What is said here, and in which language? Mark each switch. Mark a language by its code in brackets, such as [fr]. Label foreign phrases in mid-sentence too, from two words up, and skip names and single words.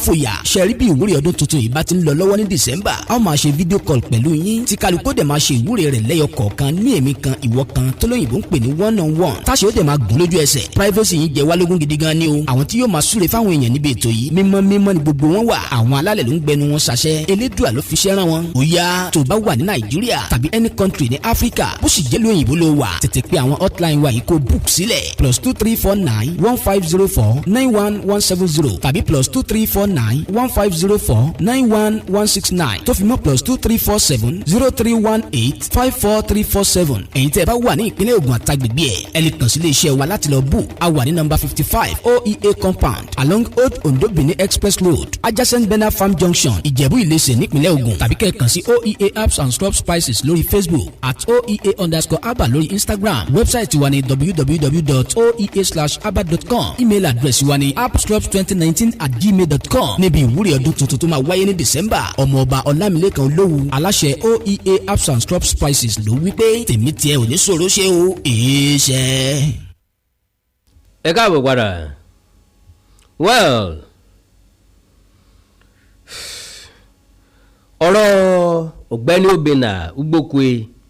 [yo] fòyà ṣẹ́rí bí ìwúrí ọdún tuntun yìí bá ti ń lọ lọ́wọ́ ní December a ó máa ṣe fídíò kọ́ọ̀lù pẹ̀lú yín tí kálukó dẹ̀ máa ṣe ìwúrí rẹ̀ lẹ́yọ kọ̀ọ̀kan ní èmi kan ìwọ kan tó lóyìnbó ń pè ní [en] one-on-one [yo] táṣe ó dẹ̀ máa gùn lójú ẹsẹ̀ privacy yín jẹ́ wá lógún gidi gan ni o àwọn tí yóò máa súre fáwọn èèyàn níbi ètò yìí mímọ́ ni gbogbo wọn wà àwọn alálẹ̀ ló ń gbẹnu wọn ṣàṣẹ elédùà ló fi ṣẹ́ rán wọn ó yá tó bá wà ní Nàìjíríà tàbí [en] any country [yo] ní Áfíríkà bó sì jẹ́ lóyìnbó ló wà tètè pé àwọn hotline wa yìí kó book sílẹ̀ +23491509170 tàbí +2349150491169 tó fi mọ́ +2347031854347 ẹ̀yin tẹ́ ẹ bá wà ní ìpínlẹ̀ Ògùn àtàgbègbè ẹ lè kàn sí ilé iṣẹ́ wa láti lọ book a wà ní number 55 OEA compound along Old Ondo Benin Express Road adjacent Bena Farm Junction Ìjẹ̀bú Ìlẹsẹ̀ nípínlẹ̀ Ògùn tàbí kẹ́ ẹ kàn sí OEA Herbs and Scrub Spices lórí Facebook @OEA_Abba lórí Instagram wẹ́bsáìtì wa ní www.oea/abba.com [en] email address [yo] wa ní appscrubs2019@gmail.com níbi ìwúrí ọdún tuntun tó máa wáyé ní December ọmọọba Ọlámilékan Olówu aláṣẹ OEA Herbs and Scrub Spices ló wí pé tèmi tiẹ̀ ò ní ṣòro ṣe o èéṣẹ́. ẹ káàbọ̀ padà well ọ̀rọ̀ ọ̀gbẹ́ni Obinna Igbokwe